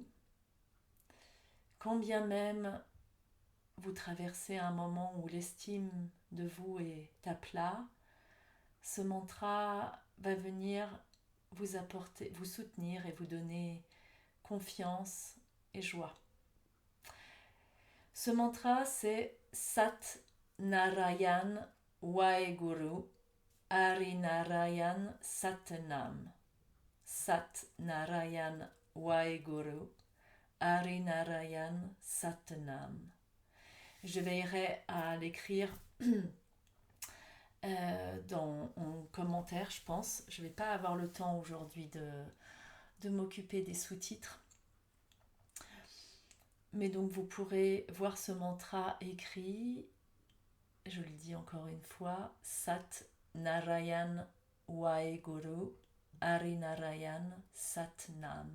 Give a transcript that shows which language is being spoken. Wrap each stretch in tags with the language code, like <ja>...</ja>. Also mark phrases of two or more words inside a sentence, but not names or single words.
<fr>Quand bien même vous traversez un moment où l'estime de vous est à plat, ce mantra va venir vous apporter, vous soutenir et vous donner confiance et joie. Ce mantra, c'est Sat Narayan Waheguru Hari Narayan Satnam. Sat Narayan Waheguru Hari Narayan Satnam. Je veillerai à l'écrire en commentaire, je pense. Je ne vais pas avoir le temps aujourd'hui de m'occuper des sous-titres. Mais donc vous pourrez voir ce mantra écrit, je le dis encore une fois, Sat Narayan Waheguru Hari Narayan Satnam.</fr>